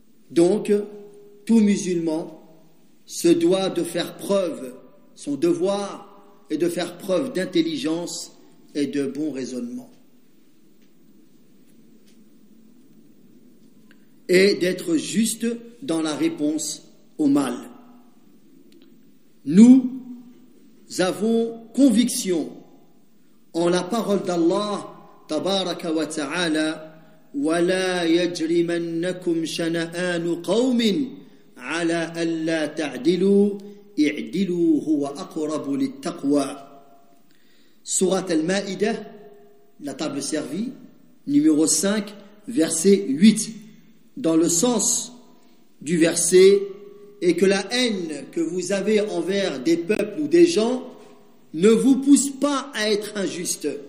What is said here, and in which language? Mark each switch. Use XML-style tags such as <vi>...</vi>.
<fr>Donc, tout musulman se doit de faire preuve, son devoir est de faire preuve d'intelligence et de bon raisonnement. Et d'être juste dans la réponse au mal. Nous avons conviction en la parole d'Allah, tabaraka</fr> <ar>wa ta'ala, وَلَا يَجْرِمَنَّكُمْ شَنَآنُ قَوْمٍ عَلَىٰ أَلَّا تَعْدِلُوا اعْدِلُوا هُوَ أَقْرَبُ لِلتَّقْوَىٰ.</ar> <fr>Sourate Al-Ma'idah, la table servie, numéro 5, verset 8. Dans le sens du verset, et que la haine que vous avez envers des peuples ou des gens ne vous pousse pas à être injuste.</fr>